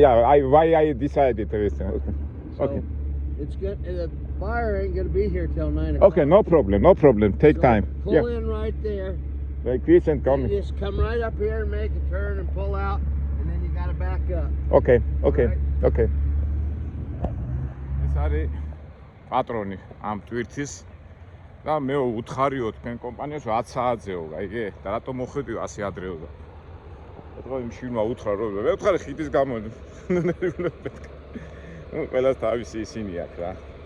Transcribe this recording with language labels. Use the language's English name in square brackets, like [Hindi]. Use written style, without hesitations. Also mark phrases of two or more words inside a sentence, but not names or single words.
[English] Yeah. Why I decided this. Okay. So Okay. it's good. The buyer ain't gonna be here till 9 o'clock. Okay, no problem. Take So time. Pull Yeah. in right there. Like this and You come. just come right up here and make a turn and pull out, and then you gotta back up. Okay. Alright. [Georgian] ეს არის პატრონი ამ ტვირთის და მე უთხარიო თქვენ კომპანიას 10 საათზეო, გაიგე? და რატომ მოხვედიო ასე ადრეო და ეთქვა იმ შვილმა უთხრა რომ მე ვთხარი ხიდის გამო ყველას თავისი ისინი აქვს რა.